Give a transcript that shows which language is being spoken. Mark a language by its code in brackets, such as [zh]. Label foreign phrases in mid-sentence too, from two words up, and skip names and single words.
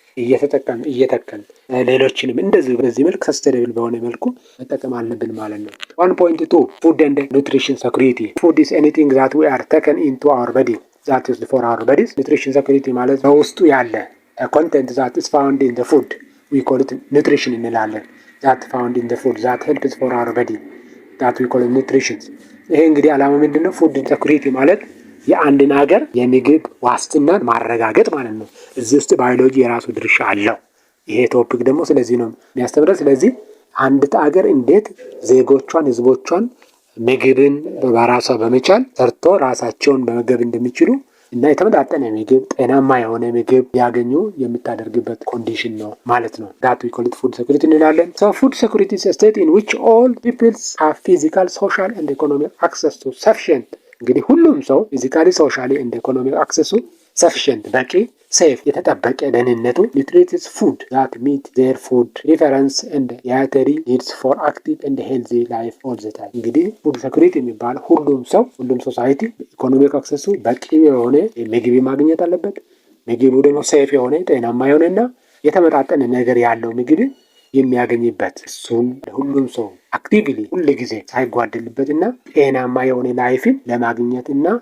[am] እየተከልን ሌሎችንም እንደዚህ በዚህ መልክ [en] ሰስቴናብል [am] በሆነ መልኩ መጠቀም አለብን ማለት ነው። [en] 1.2 food and nutrition security። food is anything that we are taken into our body that is for our bodies። nutrition security [am] ማለት በውስጡ ያለ [en] content that is found in the food we call it nutrition እንላለን። that found in the food that helps for our body that we call it nutrition። [am] ይሄ እንግዲህ ዓላማ ምንድነው? [en] food security [am] ማለት የአንድን ሀገር የምግብ ዋስትናን ማረጋገጥ ማለት ነው። እዚህ ውስጥ ባዮሎጂ የራሱ ድርሻ አለው። ይሄ ቶፒክ ደግሞ ስለዚህ ነው የሚያስተምረው። ስለዚህ አንድ ሀገር እንዴት ዜጎቿን ህዝቦቿን ምግብን በራሷ በመቻል ሰርቶ ራሳቸውን መመገብ እንደሚችሉ እና የተመጣጠነ ምግብ ጤናማ የሆነ ምግብ ያገኙ የምታደርግበት ኮንዲሽን ነው ማለት ነው። [en] that we call it food security [am] እንላለን። [en] so food security is a state in which all peoples have physical, social and economic access to sufficient። [am] እንግዲህ ሁሉም ሰው [en] physically, socially and economic access sufficient [am] በቂ ሴፍ የተጠበቀ ደህንነቱ [en] nutritious food that meet their food preference and dietary needs for active and healthy life all the time። [am] እንግዲህ [en] food security [am] የሚባል ሁሉም [en] society economic access [am] በቂ የሆነ ምግብ ማግኘት አለበት። ምግቡ ደግሞ ሴፍ የሆነ ጤናማ የሆነና የተመጣጠነ ነገር ያለው ምግብ የሚያገኝበት እሱን ሁሉም ሰው አክቲቭሊ ሁሉ ጊዜ ሳይጓደልበትና ጤናማ የሆነ ላይፍን ለማግኘትና